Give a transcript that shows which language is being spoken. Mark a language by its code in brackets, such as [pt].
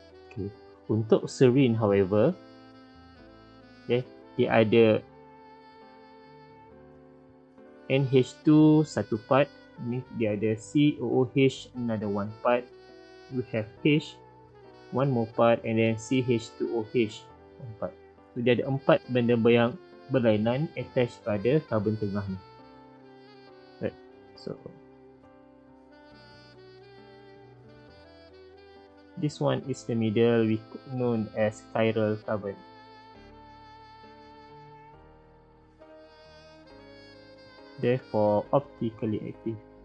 [ms] Okay. Untuk serine [en] however, [ms] okay, dia ada NH2 satu part, ni dia ada COOH [en] another one part, we have H, one more part, and then CH2OH, 4. [ms] So dia ada 4 benda yang berlainan [en] attached [ms] pada karbon tengah ni. [en] Right. So this one is the middle, we known as chiral carbon. Therefore optically active.